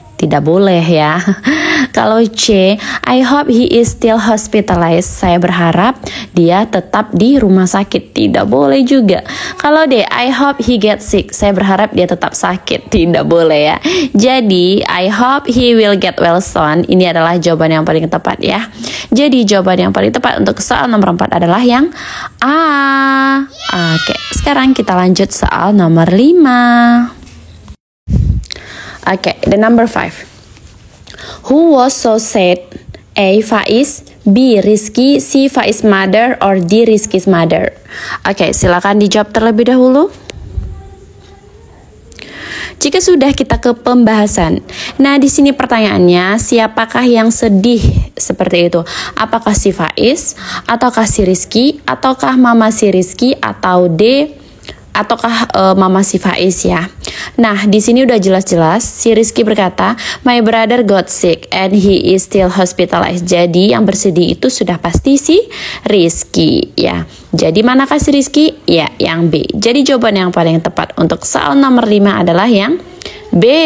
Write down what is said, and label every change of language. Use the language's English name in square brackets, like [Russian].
[Indonesian] Tidak boleh ya. Kalau C, [English] I hope he is still hospitalized. [Indonesian] Saya berharap dia tetap di rumah sakit. Tidak boleh juga. Kalau D, [English] I hope he gets sick. [Indonesian] Saya berharap dia tetap sakit. Tidak boleh ya. Jadi, [English] I hope he will get well soon. [Indonesian] Ini adalah jawaban yang paling tepat ya. Jadi, jawaban yang paling tepat untuk soal nomor 4 adalah yang A. Oke, sekarang kita lanjut soal nomor 5. [English] Okay, the number 5. Who was so sad? A. Faiz, B. Rizky, C. Faiz mother, or D. Rizky's mother. [Indonesian] Oke, silakan dijawab terlebih dahulu. Jika sudah, kita ke pembahasan. Nah, di sini pertanyaannya, siapakah yang sedih? Seperti itu. Apakah si Faiz, ataukah si Rizky, ataukah mama si Rizky, atau D, ataukah mama si Faiz ya. Nah, di sini udah jelas-jelas si Rizky berkata, [English] my brother got sick and he is still hospitalized. [Indonesian] Jadi yang bersedih itu sudah pasti si Rizky ya. Jadi manakah si Rizky? Ya, yang B. Jadi jawaban yang paling tepat untuk soal nomor 5 adalah yang B.